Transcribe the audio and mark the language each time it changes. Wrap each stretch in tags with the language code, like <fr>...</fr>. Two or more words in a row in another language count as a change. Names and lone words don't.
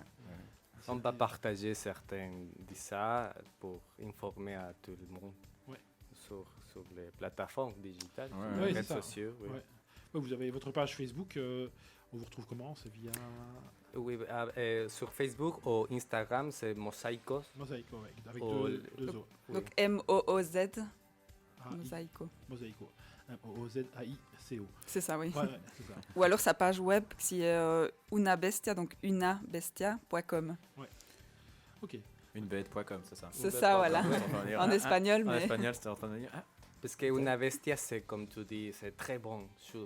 <fr>On va partager certains de ça pour informer à tout le monde Ouais. sur les plateformes digitales, Ouais, sur ouais, les c'est réseaux ça. sociaux. Oui. Ouais. Ouais, vous avez votre page Facebook. On vous retrouve comment? C'est via Oui, sur Facebook ou Instagram, c'est Mosaicos. Mosaïco, ouais, avec Oh, deux O. Oui. Donc M-O-O-Z, Ah, Mosaïco. Mosaïco. M-O-O-Z-A-I-C-O. C'est ça, oui. Ouais, c'est ça. Ou alors sa page web qui est unabestia, donc unabestia.com. Ok. Une bête.com, c'est ça. C'est ça, voilà. En espagnol, En mais... espagnol, c'était en train de dire. Ah, Parce qu'une bestia, c'est comme tu dis, c'est très bonne chose.</fr>